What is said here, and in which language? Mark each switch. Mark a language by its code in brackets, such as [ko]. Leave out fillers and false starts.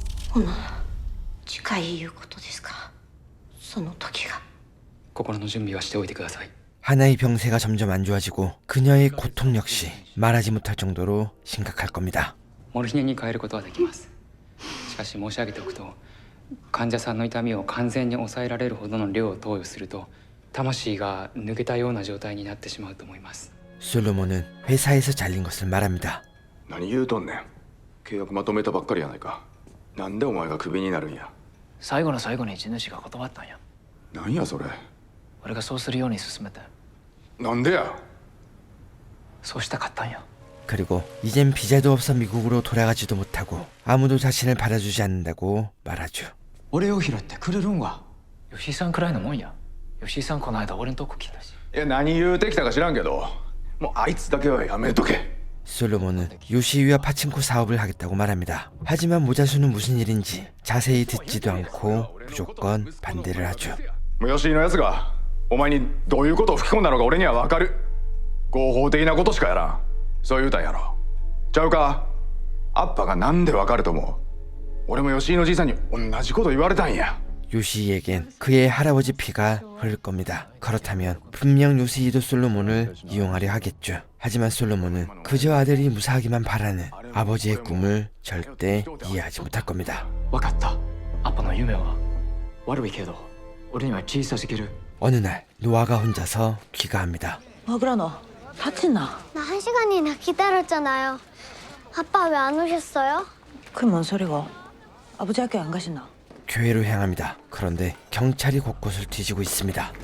[ja] ほな近いいうことですか。その時が。心の準備はしておいてください。 [ko] 하나의 병세가 점점 안 좋아지고 그녀의 고통 역시 말하지 못할 정도로 심각할 겁니다. [ja] モルヒネに変えることはできます。しかし申し上げておくと、患者さんの痛みを完全に抑えられるほどの量を投与すると魂が抜けたような状態になってしまうと思います。 [ko] 솔로몬은 회사에서 잘린 것을 말합니다. [ja] 何言うとんねん。契約まとめたばっかりやないか。なんでお前がクビになるんや。最後の最後に地主が断ったんや。なんやそれ。俺がそうするように勧めて。なんでや。そうしたかったんや。 [ko] 그리고 이젠 비자도 없어 미국으로 돌아가지도 못하고 아무도 자신을 받아주지 않는다고 말하죠. [ja] 俺を拾ってくれるんは吉井さんくらいのもんや。吉井さんこの間俺んとこ来たし。いや何言うてきたか知らんけど、もうあいつだけはやめとけ。 [ko] 솔로몬은 요시위와 파친코 사업을 하겠다고 말합니다. 하지만 모자수는 무슨 일인지 자세히 듣지도 않고 무조건 반대를 하죠. [ja] 吉井のやつがお前にどういうことを吹き込んだのか俺には分かる。合法的なことしかやらん。そう言うたんやろ。ちゃうか。アッパがなんで分かると思う。俺も吉井のじいさんに同じこと言われたんや。 [ko] 요시이에겐 그의 할아버지 피가 흐를 겁니다. 그렇다면 분명 요시이도 솔로몬을 이용하려 하겠죠. 하지만 솔로몬은 그저 아들이 무사하기만 바라는 아버지의 꿈을 절대 이해하지 못할 겁니다. [ja] 分かった。アッパの夢は悪いけど俺には小さすぎる。 [ko] 어느 날 노아가 혼자서 귀가합니다. 마그라나 다친나. 나 1시간이나 기다렸잖아요. 아빠 왜 안 오셨어요? 그 뭔 소리가? 아버지 학교 안 가시나? 교회로 향합니다. 그런데 경찰이 곳곳을 뒤지고 있습니다.